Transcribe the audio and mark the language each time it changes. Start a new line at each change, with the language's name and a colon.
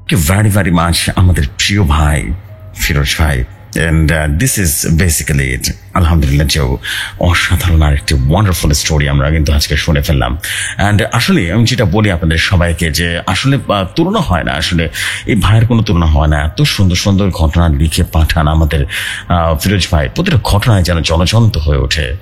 English: very very much
Bangla: আমাদের প্রিয় ভাই ফিরোজ ভাই।
English: And this is basically it.
Bangla: আলহামদুলিল্লাহ, যে অসাধারণ আর একটি ওয়ান্ডারফুল স্টোরি আমরা কিন্তু আজকে শুনে ফেললাম। অ্যান্ড আসলে আমি যেটা বলি আপনাদের সবাইকে যে আসলে তুলনা হয় না, আসলে এই ভাইয়ের কোনো তুলনা হয় না। এত সুন্দর সুন্দর ঘটনা লিখে পাঠান আমাদের ফিরোজ ভাই, প্রতিটা ঘটনায় যেন জলজন্ত হয়ে ওঠে।